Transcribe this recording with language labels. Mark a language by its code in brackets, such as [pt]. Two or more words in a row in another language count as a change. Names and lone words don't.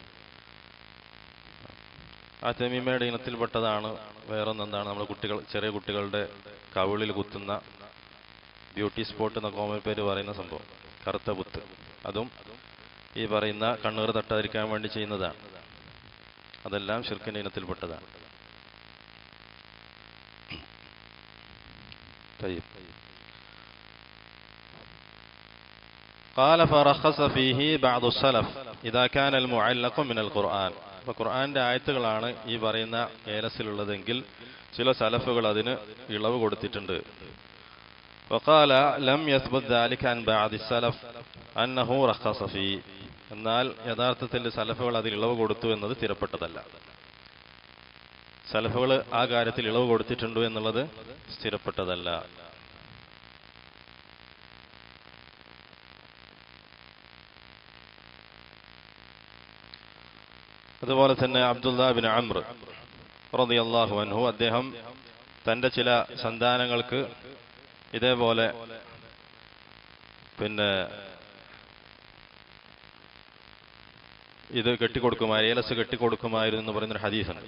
[ml] ആ തമീമയുടെ ഇനത്തിൽപ്പെട്ടതാണ് വേറൊന്നെന്താണ്, നമ്മുടെ ചെറിയ കുട്ടികളുടെ കവിളിൽ കുത്തുന്ന [en] beauty spot [ml] എന്ന കോമൺ പേര് പറയുന്ന സംഭവം, കറുത്ത കുത്ത്. അതും ഈ പറയുന്ന കണ്ണേറ് തട്ടാതിരിക്കാൻ വേണ്ടി ചെയ്യുന്നതാണ്. അതെല്ലാം ശിർക്കിന്റെ ഇനത്തിൽപ്പെട്ടതാണ്. [ar] طيب. قال فرخص فيه بعض السلف إذا كان المعلق من القرآن. [ml] അപ്പോൾ ഖുർആന്റെ ആയത്തുകളാണ് ഈ പറയുന്ന ഏലസിലുള്ളതെങ്കിൽ ചില സലഫുകൾ അതിന് ഇളവ് കൊടുത്തിട്ടുണ്ട്. [ar] وقال لم يثبت ذلك عن بعض السلف أنه رخص فيه. [ml] എന്നാൽ യഥാർത്ഥത്തിൽ സലഫുകൾ അതിൽ ഇളവ് കൊടുത്തു എന്നത് സ്ഥിരപ്പെട്ടതല്ല. സലഫുകൾ ആ കാര്യത്തിൽ ഇളവ് കൊടുത്തിട്ടുണ്ടോ എന്നുള്ളത് സ്ഥിരപ്പെട്ടതല്ല. അതുപോലെ തന്നെ അബ്ദുല്ലാ ബിൻ അംർ [ar] رضي الله عنه [ml] അദ്ദേഹം തന്റെ ചില സന്താനങ്ങൾക്ക് ഇതേപോലെ ഇത് ഏലസ് കെട്ടിക്കൊടുക്കുമായിരുന്നു എന്ന് പറയുന്നൊരു ഹദീസുണ്ട്.